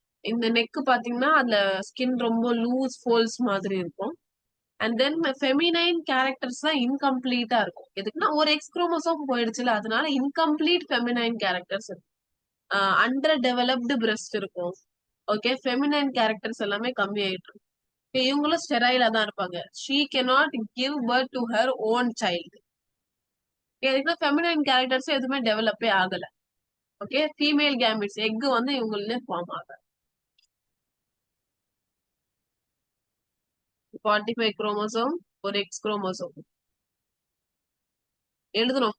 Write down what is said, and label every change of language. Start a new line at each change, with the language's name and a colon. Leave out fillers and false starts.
Tamil: இந்த நெக் பாத்தீங்கன்னா அதுல ஸ்கின் ரொம்ப லூஸ் ஃபோல்ஸ் மாதிரி இருக்கும். அண்ட் தென் ஃபெமினைன் கேரக்டர்ஸ் தான் இன்கம்ப்ளீட்டா இருக்கும். எதுக்குன்னா ஒரு எக்ஸ் குரோமோசோம் போயிடுச்சுல, அதனால இன்கம்ப்ளீட் ஃபெமினைன் கேரக்டர்ஸ் இருக்கும். அண்டர் டெவலப்டு பிரஸ்ட் இருக்கும். ஓகே. ஃபெமினைன் கேரக்டர்ஸ் எல்லாமே கம்மி ஆயிட்டு இருக்கும். இவங்களும் ஸ்டெரைலா தான் இருப்பாங்க.
English: She cannot give birth to her own child.
Tamil: எதுக்குன்னா ஃபெமினைன் கேரக்டர்ஸ் எதுவுமே டெவலப்பே ஆகல. ஓகே. ஃபீமேல் கேமிட்ஸ் எக் வந்து இவங்களே ஃபார்ம் ஆகல. 45 குரோமோசோம் ஒரு எக்ஸ் குரோமோசோம் எழுதணும்.